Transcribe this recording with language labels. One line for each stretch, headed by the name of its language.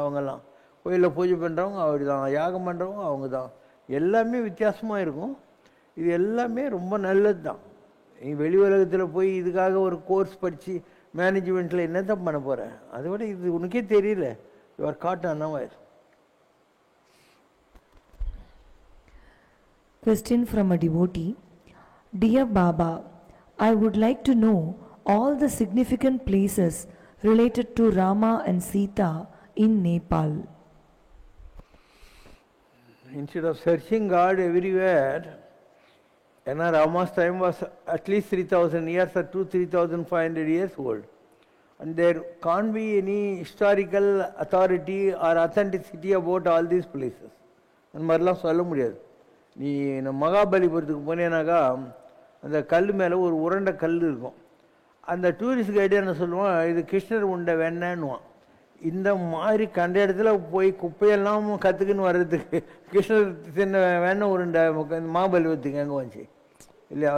Tamil: அவங்கெல்லாம் கோயிலில் பூஜை பண்ணுறவங்க அவர் தான், யாகம் பண்ணுறவங்க அவங்க தான், எல்லாமே வித்தியாசமாக இருக்கும். இது எல்லாமே ரொம்ப நல்லது தான். நீ வெளி உலகத்தில் போய் இதுக்காக ஒரு கோர்ஸ் படித்து மேனேஜ்மெண்ட்டில் என்ன தான் பண்ண போகிறேன்? அதை விட இது உனக்கே தெரியல,
English: your god
Tamil: அன்னவாயிரு.
English: Question from a devotee. Dear Baba, I would like to know all the significant places related to Rama and Sita in Nepal. Instead of searching God everywhere, Rama's time was at least 3000 years or 3,500 years old. And there can't be any historical authority or authenticity about all these places.
Tamil: அந்த மாதிரிலாம் சொல்ல முடியாது. நீ நம்ம மகாபலிபுரத்துக்கு போனேனாக்கா அந்த கல் மேலே ஒரு உருண்டை கல் இருக்கும். அந்த டூரிஸ்ட் கைடு என்ன சொல்லுவான், இது கிருஷ்ணர் உண்டை வெண்ணன்னுவான். இந்த மாதிரி கண்ட இடத்துல போய் குப்பையெல்லாம் கற்றுக்குன்னு வர்றதுக்கு கிருஷ்ணர் சின்ன வெண்ணெய் உருண்டை மகாபலிபுரத்துக்கு எங்கே வந்துச்சு இல்லையா?